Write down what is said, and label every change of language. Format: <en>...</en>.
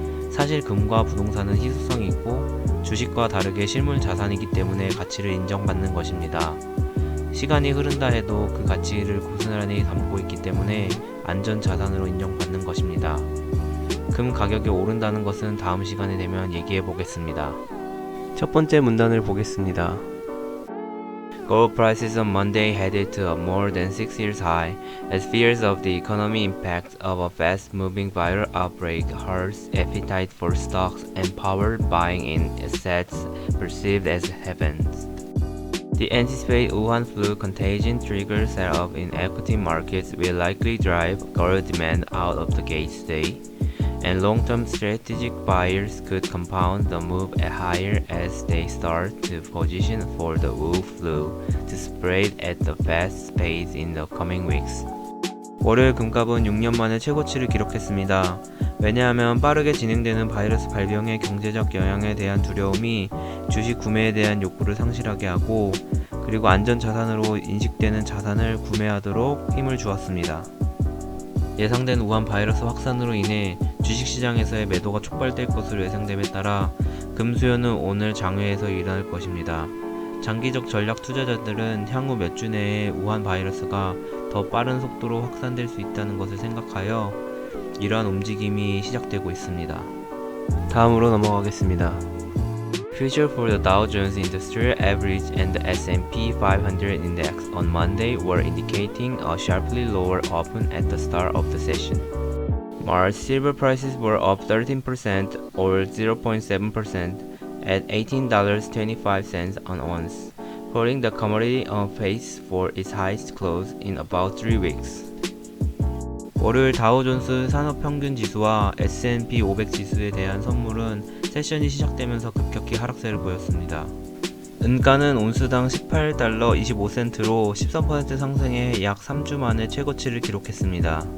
<ko>사실 금과 부동산은 희소성이 있고 주식과 다르게 실물 자산이기 때문에 가치를 인정받는 것입니다. 시간이 흐른다 해도 그 가치를 고스란히 담고 있기 때문에 안전 자산으로 인정받는 것입니다. 금 가격이 오른다는 것은 다음 시간에 되면 얘기해 보겠습니다. 첫 번째 문단을 보겠습니다.</ko> <en>Gold prices on Monday headed to a more than 6 years high as fears of the economic impact of a fast-moving viral outbreak hurt appetite for stocks and powered buying in assets perceived as heavens. The anticipated Wuhan flu contagion trigger sell-off in equity markets will likely drive gold demand out of the gate today, and long-term strategic buyers could compound the move higher as they start to position for the Wu flu to spread at a fast pace in the coming weeks.</en> <ko>월요일 금값은 6년 만에 최고치를 기록했습니다. 왜냐하면 빠르게 진행되는 바이러스 발병의 경제적 영향에 대한 두려움이 주식 구매에 대한 욕구를 상실하게 하고, 그리고 안전자산으로 인식되는 자산을 구매하도록 힘을 주었습니다. 예상된 우한 바이러스 확산으로 인해 주식시장에서의 매도가 촉발될 것으로 예상됨에 따라 금 수요는 오늘 장외에서 일어날 것입니다. 장기적 전략 투자자들은 향후 몇 주 내에 우한 바이러스가 더 빠른 속도로 확산될 수 있다는 것을 생각하여 이러한 움직임이 시작되고 있습니다. 다음으로 넘어가겠습니다.</ko> <en>Future for the Dow Jones Industrial Average and the S&P 500 Index on Monday were indicating a sharply lower open at the start of the session. March silver prices were up 13% or 0.7% at $18.25 an ounce, putting the commodity on pace for its highest close in about 3 weeks.</en> <ko>월요일 다우존스 산업평균지수와 S&P 500 지수에 대한 선물은 세션이 시작되면서 급격히 하락세를 보였습니다. 은가는 온수당 18달러 25센트로 13% 상승해 약 3주 만에 최고치를 기록했습니다.</ko>